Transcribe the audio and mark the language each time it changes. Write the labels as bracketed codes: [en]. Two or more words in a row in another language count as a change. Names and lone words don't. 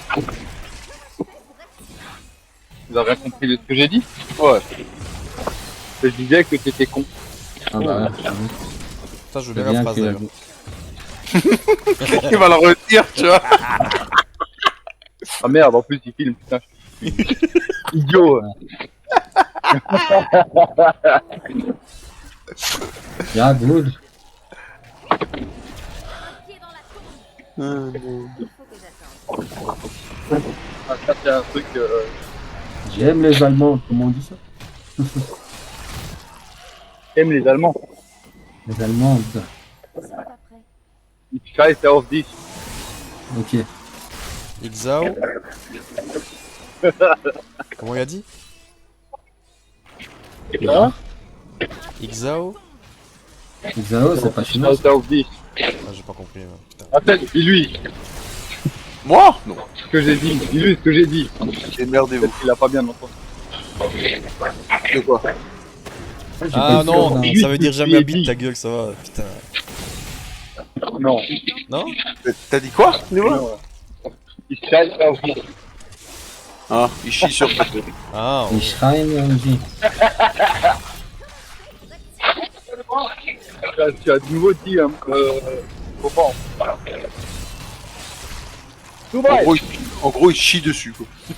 [fr] Vous avez rien compris de ce que j'ai dit? Ouais. Je disais que t'étais con. Ah bah ouais. Ça, je veux C'est bien la bien phrase qu'il a d'ailleurs. dit. Il va la retenir, tu vois. Ah merde, en plus il filme, putain. Idiot. [en] Yeah, good. [fr] Un pied dans la tombe. Il faut que j'attende. Ah, ça, c'est un truc. J'aime les Allemands, comment on dit ça? J'aime les Allemands. Les Allemandes. Ils sont pas prêts. [de] Ich scheiße auf dich. [fr] Ok. Ixao. Comment il a dit? Hein? Ixao. Xao, c'est pas [de] Ich [fr] chinois. [de] scheiße auf dich. [fr] Ah, j'ai pas compris. Putain. Attends, dis-lui Moi? Non. ce que j'ai dit. Dis-lui ce que j'ai dit. Démerdez-vous. Peut-être qu'il a pas bien entendu. De quoi? J'ai Ah pas eu non, sûr, ça veut dire jamais habite ta gueule, ça va. Putain. Non. Non? T'as dit quoi? Dis-moi. Non. [de] Ich scheiße auf dich. [fr] Ah, il chie sur ta gueule. Ah, Les Shrine, on dit. Tu as de nouveau dit comment Dubaï. En gros, il chie dessus, quoi.